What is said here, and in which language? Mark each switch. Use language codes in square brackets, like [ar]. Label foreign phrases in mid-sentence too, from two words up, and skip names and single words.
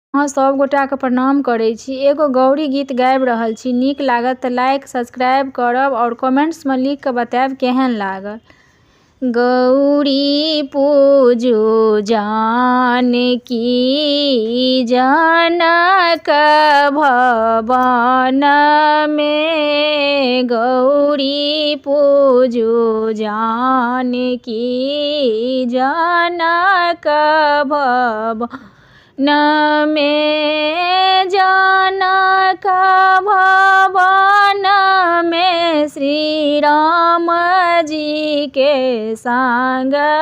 [mai] अहाँ सब गोटाके प्रणाम करै छी। एगो गौरी गीत गाबि रहल छी, नीक लागत तऽ [en] like subscribe [mai] करब और कमेंट्समे लिख कऽ बतायब केहन लागल। गौरी पूजू जानकी जनक भवन में, गौरी पूजू जानकी जनक भवन में, जनक भवन में श्री राम जी के संग,